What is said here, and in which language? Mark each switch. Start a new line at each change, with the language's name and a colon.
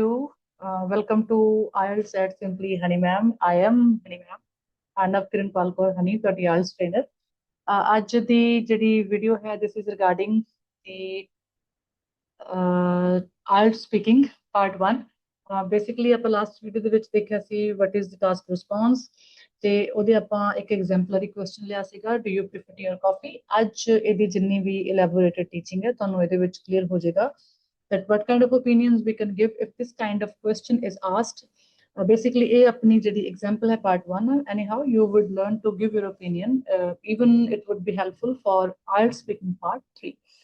English: Welcome to IELTS at Simply Honey Ma'am. I am Honey Ma'am. Arnav Kiranpal Kaur Honey,
Punjabi: ਤੁਹਾਡੀ
English: IELTS trainer.
Punjabi: ਅੱਜ ਦੀ ਜਿਹੜੀ video ਹੈ,
English: this is regarding the IELTS speaking part 1.
Punjabi: Basically ਆਪਾਂ last video ਦੇ ਵਿੱਚ ਦੇਖਿਆ ਸੀ
English: what is the task response
Punjabi: ਤੇ ਉਹਦੇ ਆਪਾਂ ਇੱਕ ਐਗਜ਼ੈਂਪਲਰੀ ਕੁਐਸਚਨ ਲਿਆ ਸੀਗਾ,
English: do you prefer tea or coffee?
Punjabi: ਅੱਜ ਇਹਦੀ ਜਿੰਨੀ ਵੀ
English: elaborated teaching
Punjabi: ਹੈ ਤੁਹਾਨੂੰ ਇਹਦੇ ਵਿੱਚ
English: clear
Punjabi: ਹੋ ਜਾਏਗਾ
English: that what kind of opinions we can give if this kind of question is asked. Basically
Punjabi: a apni jedi example hai
English: part 1, anyhow you would learn to give your opinion, even it would be helpful for IELTS speaking part 3.